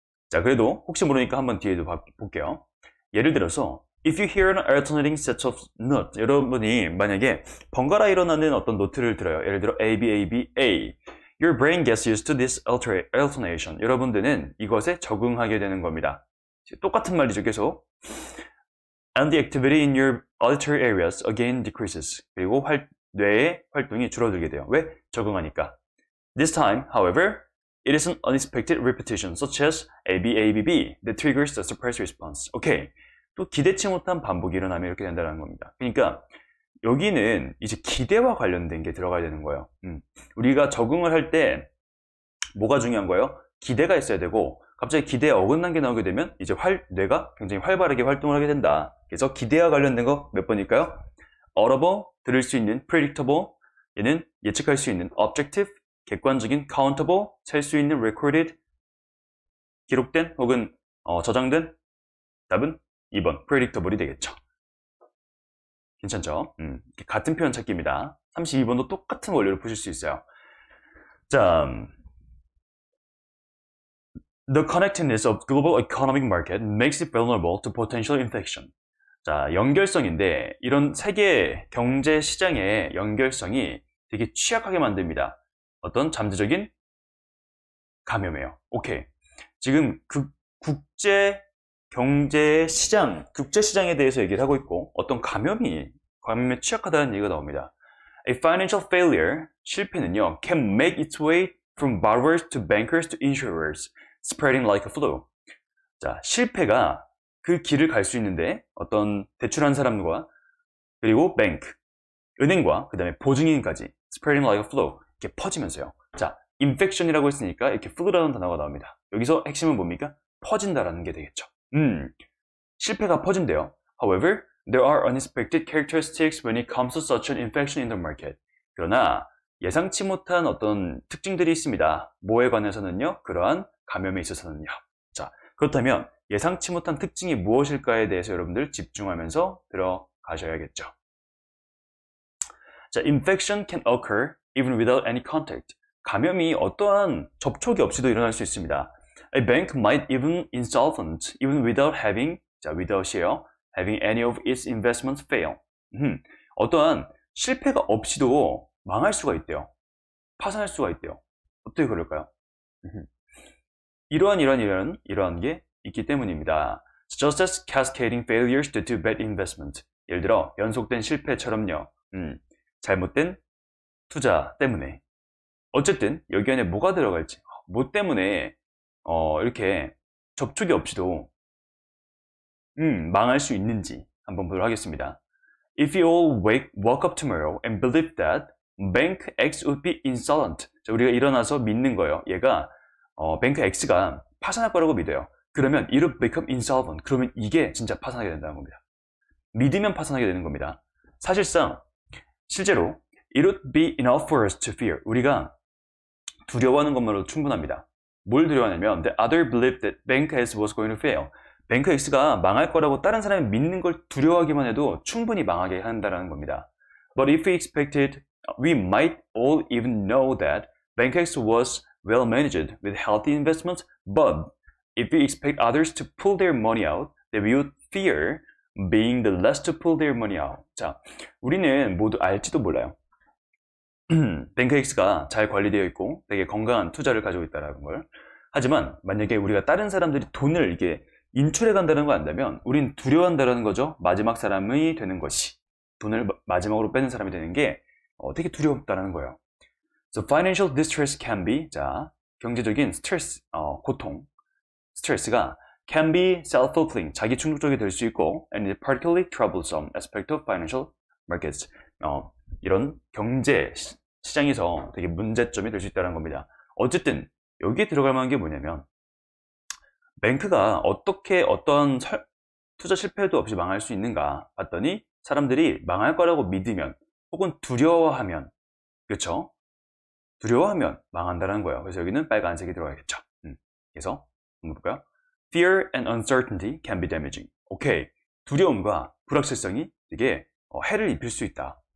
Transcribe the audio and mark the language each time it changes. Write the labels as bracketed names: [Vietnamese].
[Korean] 자, 그래도 혹시 모르니까 한번 뒤에도 볼게요. 예를 들어서 [English] If you hear an alternating set of notes, [Korean] 여러분이 만약에 번갈아 일어나는 어떤 노트를 들어요. 예를 들어 [English] A, B, A, B, A. Your brain gets used to this alternation. [Korean] 여러분들은 이것에 적응하게 되는 겁니다. 똑같은 말이죠, 계속. [English] And the activity in your auditory areas again decreases. [Korean] 그리고 뇌의 활동이 줄어들게 돼요. 왜? 적응하니까. [English] This time, however, it is an unexpected repetition, such as A, B, A, B, B, that triggers the surprise response. [Korean] 오케이. 또 기대치 못한 반복이 일어나면 이렇게 된다는 겁니다. 그러니까 여기는 이제 기대와 관련된 게 들어가야 되는 거예요. 우리가 적응을 할 때 뭐가 중요한 거예요? 기대가 있어야 되고 갑자기 기대에 어긋난 게 나오게 되면 이제 뇌가 굉장히 활발하게 활동을 하게 된다. 그래서 기대와 관련된 거 몇 번일까요? audible, 들을 수 있는, predictable, 얘는 예측할 수 있는, objective, 객관적인 countable, 셀 수 있는 recorded, 기록된 혹은 저장된 답은 2번 predictable이 되겠죠. 괜찮죠? 같은 표현 찾기입니다. 32번도 똑같은 원리로 푸실 수 있어요. [English] 자, The connectedness of global economic market makes it vulnerable to potential infection. [Korean] 자, 연결성인데 이런 세계 경제 시장의 연결성이 되게 취약하게 만듭니다. 어떤 잠재적인 감염이에요. 오케이. 지금 국제 경제 시장, 국제 시장에 대해서 얘기를 하고 있고 어떤 감염에 취약하다는 얘기가 나옵니다. [English] A financial failure, [Korean] 실패는요, [English] can make its way from borrowers to bankers to insurers, spreading like a flu. [Korean] 자, 실패가 그 길을 갈 수 있는데 어떤 대출한 사람과 그리고 뱅크, 은행과 그 다음에 보증인까지 [English] spreading like a flu [Korean] 이렇게 퍼지면서요. 자, infection이라고 했으니까 이렇게 flu라는 단어가 나옵니다. 여기서 핵심은 뭡니까? 퍼진다라는 게 되겠죠. 실패가 퍼진대요. [English] However, there are unexpected characteristics when it comes to such an infection in the market. [Korean] 그러나 예상치 못한 어떤 특징들이 있습니다. 뭐에 관해서는요? 그러한 감염에 있어서는요. 자, 그렇다면 예상치 못한 특징이 무엇일까에 대해서 여러분들 집중하면서 들어가셔야겠죠. [English] 자, infection can occur even without any contact. [Korean] 감염이 어떠한 접촉이 없이도 일어날 수 있습니다. [English] A bank might even insolvent even without having, [Korean] 자, [English] without이에요. having any of its investments fail. [Korean] 어떠한 실패가 없이도 망할 수가 있대요. 파산할 수가 있대요. 어떻게 그럴까요? 이러한 게 있기 때문입니다. [English] Just as cascading failures due to bad investment. [Korean] 예를 들어 연속된 실패처럼요. 잘못된 투자 때문에. 어쨌든 여기 안에 뭐가 들어갈지, 뭐 때문에 이렇게 접촉이 없이도 망할 수 있는지 한번 보도록 하겠습니다. [English] If you all woke up tomorrow and believe that Bank X would be insolvent. [Korean] 자, 우리가 일어나서 믿는 거예요. 얘가 뱅크 X가 파산할 거라고 믿어요. 그러면 [English] it would become insolvent. [Korean] 그러면 이게 진짜 파산하게 된다는 겁니다. 믿으면 파산하게 되는 겁니다. 사실상 실제로 [English] it would be enough for us to fear. [Korean] 우리가 두려워하는 것만으로 충분합니다. 뭘 두려워하냐면 [English] the other believed that Bank X was going to fail. [Korean] 뱅크 X가 망할 거라고 다른 사람이 믿는 걸 두려워하기만 해도 충분히 망하게 한다는 겁니다. [English] But if we expected, we might all even know that Bank X was well managed with healthy investments. But if we expect others to pull their money out, then we would fear being the last to pull their money out. [Korean] 자, 우리는 모두 알지도 몰라요. 뱅크 X가 잘 관리되어 있고 되게 건강한 투자를 가지고 있다는 걸. 하지만 만약에 우리가 다른 사람들이 돈을 이게 인출해 간다는 걸 안다면 우린 두려워한다는 거죠. 마지막 사람이 되는 것이. 돈을 마지막으로 빼는 사람이 되는 게 되게 두렵다는 거예요. [English] So financial distress can be, [Korean] 자, 경제적인 스트레스, 고통, 스트레스가 [English] can be self-fulfilling, [Korean] 자기 충족적이 될 수 있고 [English] and is particularly troublesome aspect of financial markets. [Korean] 이런 경제 시장에서 되게 문제점이 될 수 있다는 겁니다. 어쨌든 여기에 들어갈 만한 게 뭐냐면 뱅크가 어떻게 어떤 투자 실패도 없이 망할 수 있는가 봤더니 사람들이 망할 거라고 믿으면 혹은 두려워하면, 그렇죠? 두려워하면 망한다는 거예요. 그래서 여기는 빨간색이 들어가겠죠. 그래서 한번 볼까요? [English] Fear and uncertainty can be damaging. [Korean] 오케이. 두려움과 불확실성이 되게 해를 입힐 수 있다.